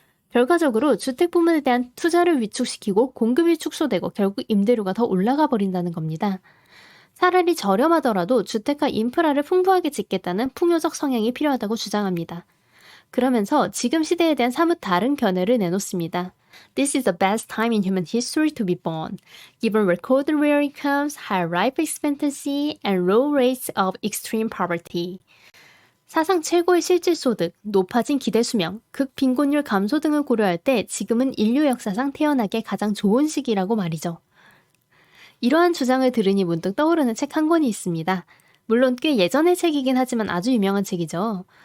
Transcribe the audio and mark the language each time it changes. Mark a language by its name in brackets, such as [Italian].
[Korean] 결과적으로 주택 부문에 대한 투자를 위축시키고 공급이 축소되고 결국 임대료가 더 올라가 버린다는 겁니다. 차라리 저렴하더라도 주택과 인프라를 풍부하게 짓겠다는 풍요적 성향이 필요하다고 주장합니다. 그러면서 지금 시대에 대한 사뭇 다른 견해를 내놓습니다. [English] This is the best time in human history to be born, given record real incomes, high life expectancy, and low rates of extreme poverty. [Korean] 사상 최고의 실질소득, 높아진 기대수명, 극빈곤율 감소 등을 고려할 때 지금은 인류 역사상 태어나기에 가장 좋은 시기라고 말이죠. 이러한 주장을 들으니 문득 떠오르는 책 한 권이 있습니다. 물론 꽤 예전의 책이긴 하지만 아주 유명한 책이죠.